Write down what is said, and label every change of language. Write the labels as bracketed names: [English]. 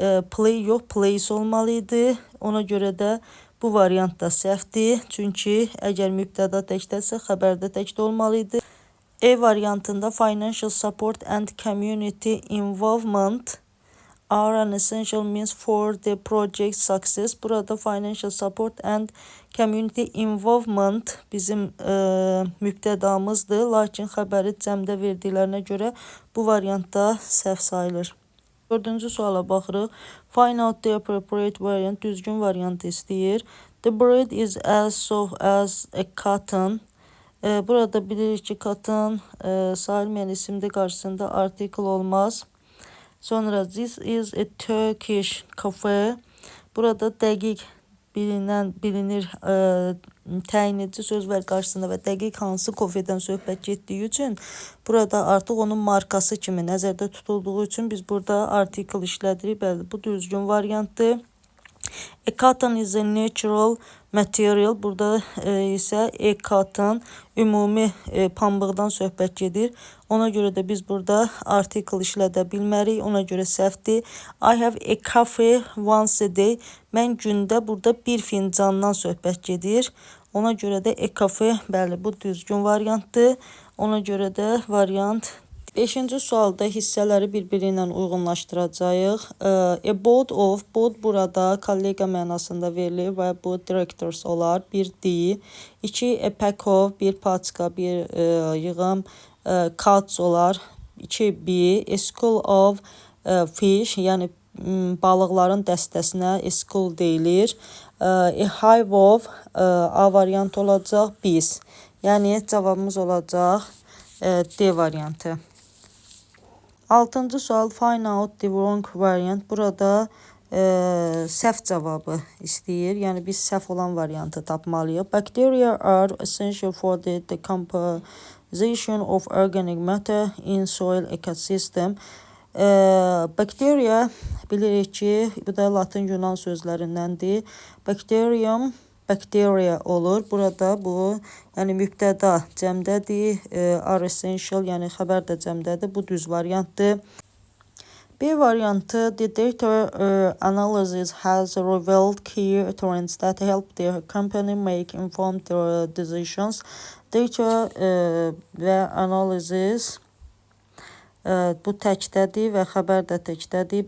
[Azerbaijani] Play yox, place olmalıydı. Ona görə də bu variant da səhvdir. Çünki əgər mübtəda təkdəsə, xəbərdə təkdə olmalıydı. E variantında [English] financial support and community involvement are an essential means for the project success. [Azerbaijani] Burada [English] financial support and community involvement [Azerbaijani] bizim mübtədamızdır, lakin xəbəri cəmdə verdiklərinə görə bu variantda səhv sayılır. Dördüncü suala baxırıq. [English] Find out the appropriate variant, [Azerbaijani] düzgün variant istəyir. [English] The bread is as soft as a cotton. [Azerbaijani] Burada bilirik ki cotton sayılmayan isimde qarşısında article olmaz. Sonra [English] this is a Turkish cafe. [Azerbaijani] Burada dəqiq bilinir təyin edici sözlər qarşısında və dəqiq hansı kofedən söhbət getdiyi üçün burada artıq onun markası kimi nəzərdə tutulduğu üçün biz burada article işlədirik. Bəli, bu düzgün variantdır. [English] A cotton is a natural material. [Azerbaijani] Burada isə a cotton ümumi pambıqdan söhbət gedir. Ona görə də biz burada article işlədə bilmərik. Ona görə səhvdir. [English] I have a coffee once a day. [Azerbaijani] Mən gündə burada bir fincandan söhbət gedir. Ona görə də a coffee, bəli, bu düzgün variantdır. Ona görə də variant 5-ci sualda hissələri bir-biri ilə uyğunlaşdıracağıq. [English] A board of, [Azerbaijani] board burada kollega mənasında verilir və bu directors olar. 1 D, 2 [English] a pack of, [Azerbaijani] bir paçka, bir yığım cards olar. [English] 2 B, a school of fish, [Azerbaijani] yəni balıqların dəstəsinə [English] a school deyilir. A hive of, A [Azerbaijani] variant olacaq, [English] bees. [Azerbaijani] Yəni cavabımız olacaq D variantı. 6-cı sual, [English] find out the wrong variant. [Azerbaijani] Burada səhv cavabı istəyir. Yəni biz səhv olan variantı tapmalıyıq. [English] Bacteria are essential for the decomposition of organic matter in soil ecosystem. [Azerbaijani] Bacteria bilirik ki, bu da Latin Yunan sözlərindəndir. Bacterium, bacteria olur. Burada bu, yəni mübtəda cəmdədir. [English] Are essential, [Azerbaijani] yəni xəbər də cəmdədir. Bu düz variantdır. B variantı, [English] the data analysis has revealed key trends that help the company make informed decisions. [Azerbaijani] Data və analysis bu təkdədir və xəbər də təkdədir.